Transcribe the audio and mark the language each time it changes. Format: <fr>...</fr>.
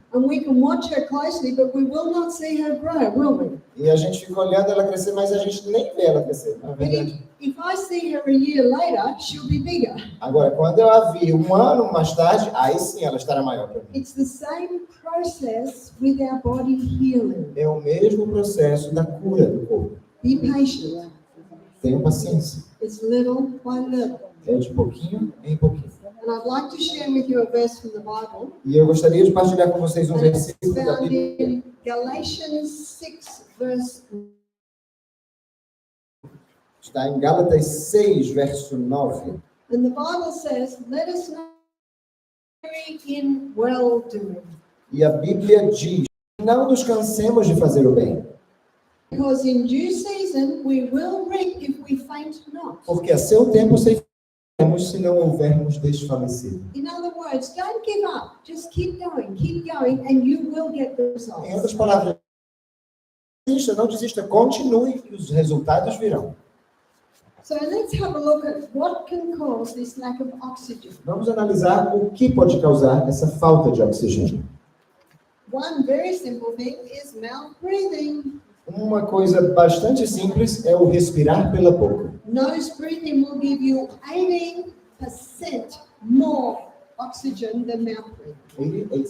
<en>And we can watch her closely, but we will not see her grow, will we?</en> <pt>E a gente fica olhando ela crescer, mas a gente nem vê ela crescer, na</pt> <en>But</en> <pt>verdade.</pt> <en>if I see her a year later, she'll be bigger.</en> <pt>Agora, quando eu a vi 1 ano mais tarde, aí sim ela estará maior para mim.</pt> <en>It's the same process with our body healing.</en> <pt>É o mesmo processo da cura do corpo.</pt> <en>Be patient.</en> <pt>Tenha paciência.</pt> <en>It's little by little.</en> <pt>É de pouquinho em pouquinho.</pt> <en>And I'd like to share with you a verse from the Bible.</en> <pt>E eu gostaria de partilhar com vocês um</pt> <en>And it's</en> <pt>versículo da</pt> <en>found</en> <pt>Bíblia.</pt> <en>in Galatians 6, verse.</en> <pt>Está em Gálatas 6, verso 9.</pt> <en>And the Bible says, let us not weary in well-doing,</en> <pt>E a Bíblia diz: não nos cansemos de fazer o bem,</pt> <en>because in due season we will reap if we faint not.</en> <pt>porque a seu tempo ceifaremos se não houvermos desfalecido.</pt> <en>In other words, don't give up. Just keep going, and you will get the</en> <pt>Em</pt> <en>results.</en> <pt>outras palavras, não desista, continue e os resultados virão.</pt> <en>So let's have a look at what can cause this lack of oxygen.</en> <pt>Vamos analisar o que pode causar essa falta de oxigênio.</pt> <en>One very simple thing is mouth breathing.</en> <pt>Uma coisa bastante simples é o respirar pela boca.</pt> <en>Nose breathing will give you 18% more oxygen than mouth breathing.</en>